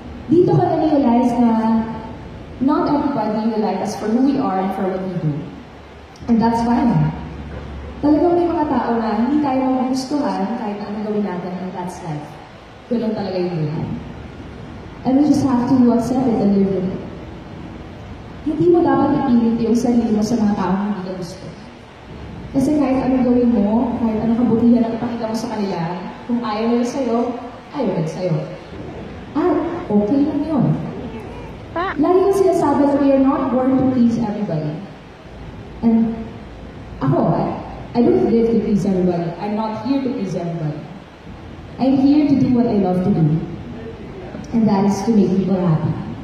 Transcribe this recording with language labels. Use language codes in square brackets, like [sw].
[tl] Dito ka na-realize na [en] not everybody will like us for who we are and for what we do. And that's fine. [tl] Talagang may mga tao na hindi tayo magugustuhan kahit na anong gawin natin, [en] and that's life. [tl] Ganun talaga yung buhay. [en] And we just have to accept it and live with it. [tl] Hindi mo dapat ipilit yung sarili mo sa mga taong hindi ka gusto. Kasi kahit anong gawin mo, kahit anong kabutihan ang ipakita mo sa kanila, kung ayaw nila sa'yo, ayaw nila sa'yo. At okay lang yun. Lagi ko sinasabi na [en] we are not born to please everybody. And ako, I don't live to please everybody. I'm not here to please everybody. I'm here to do what I love to do. And that is to make people happy.